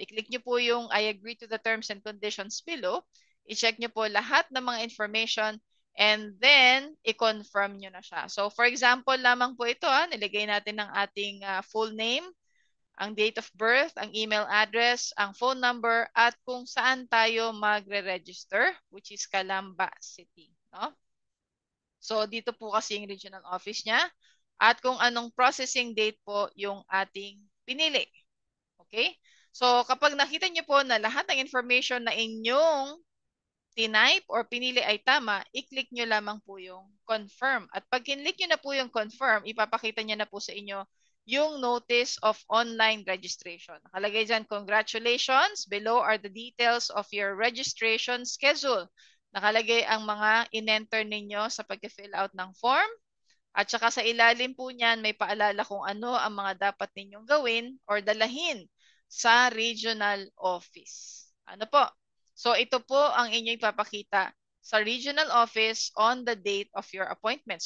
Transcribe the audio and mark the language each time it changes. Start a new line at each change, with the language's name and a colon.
Filipino: I-click nyo po yung I agree to the terms and conditions below. I-check nyo po lahat ng mga information and then i-confirm nyo na siya. So for example lamang po ito, nilagay natin ang ating full name, ang date of birth, ang email address, ang phone number, at kung saan tayo magre-register,
English: which is Calamba City.
Filipino: No? So dito po kasi yung regional office niya. At kung anong processing date po yung ating pinili. Okay? So kapag nakita niyo po na lahat ng information na inyong tinype or pinili ay tama, i-click nyo lamang po yung confirm. At pag kinlik nyo na po yung confirm, ipapakita niya na po sa inyo yung notice of online registration. Nakalagay dyan,
English: congratulations. Below are the details of your registration schedule.
Filipino: Nakalagay ang mga in-enter ninyo sa pag-fill out ng form. At saka sa ilalim po niyan, may paalala kung ano ang mga dapat ninyong gawin or dalahin sa regional office. Ano po? So ito po ang inyong ipapakita sa regional office
English: on the date of your appointment.